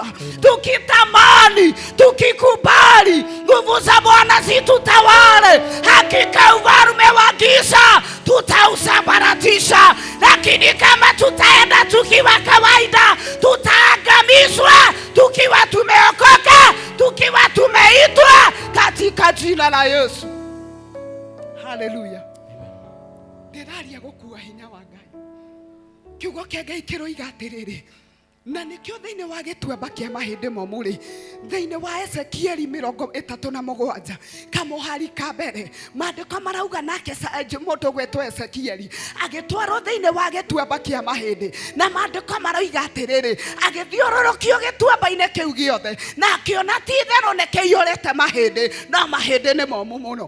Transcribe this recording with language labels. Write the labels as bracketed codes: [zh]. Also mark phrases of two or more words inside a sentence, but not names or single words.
[sw] Tukitamani, tukikubali nguvu za Bwana situtawale, hakika ufalme wa giza tutausambaratisha. Lakini kama tutaenda tukiwa kawaida, tutaangamizwa tukiwa tumeokoka, tukiwa tumeitwa katika jina la Yesu. Haleluya. [ki] Ndiraria gukua hinya wa Ngai. Kiugo kia Ngai kiroiga atiriri, na nikio thiini wa gituamba kia mahindi momuri thiini wa Ezekieli 37 kamuhari ka mbere maandiko marauga nake mundu gwetwo Ezekieli agitwarwo thiini wa gituamba kia mahindi, na maandiko marauga atiriri agithiururukio gituamba-ini kiu giothe na akiona ti theru nikiiyurite mahindi, no mahindi ni momu muno.